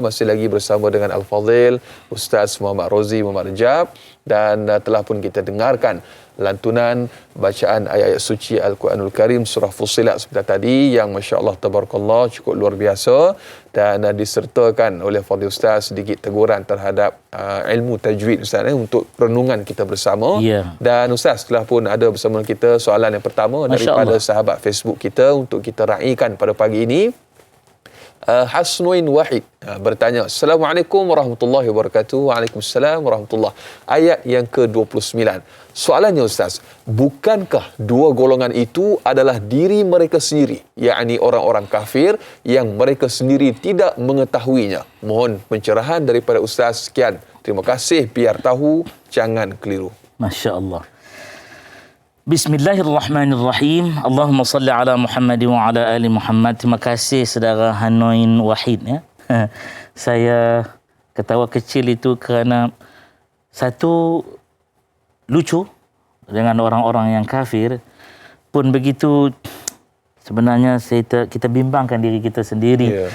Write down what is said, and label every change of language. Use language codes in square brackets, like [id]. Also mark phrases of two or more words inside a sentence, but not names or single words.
[ms] Masih lagi bersama dengan Al-Fadhil Ustaz Muhammad Rozi Muhammad Rajab, dan telah pun kita dengarkan lantunan bacaan ayat-ayat suci Al-Quranul Karim surah Fussilat seperti tadi yang [ar] ما شاء الله تبارك الله [ms] cukup luar biasa, dan disertakan oleh Fadhil Ustaz sedikit teguran terhadap ilmu tajwid Ustaz untuk renungan kita bersama. Dan Ustaz telah pun ada bersama kita soalan yang pertama daripada sahabat Facebook kita untuk kita raikan pada pagi ini. Hasnuin Wahid bertanya, [ar] السلام عليكم ورحمة الله وبركاته. وعليكم السلام ورحمة الله. [ms] Ayat yang ke-29. Soalannya Ustaz, bukankah dua golongan itu adalah diri mereka sendiri, yakni orang-orang kafir yang mereka sendiri tidak mengetahuinya? Mohon pencerahan daripada Ustaz. Sekian. Terima kasih, biar tahu jangan keliru. Masya-Allah. [ar] بسم الله الرحمن الرحيم. اللهم صل على محمد وعلى آل محمد. [ms] Terima kasih saudara Hanoin Wahid ya. Saya ketawa kecil itu kerana satu, lucu dengan orang-orang yang kafir. Pun begitu, sebenarnya kita bimbangkan diri kita sendiri.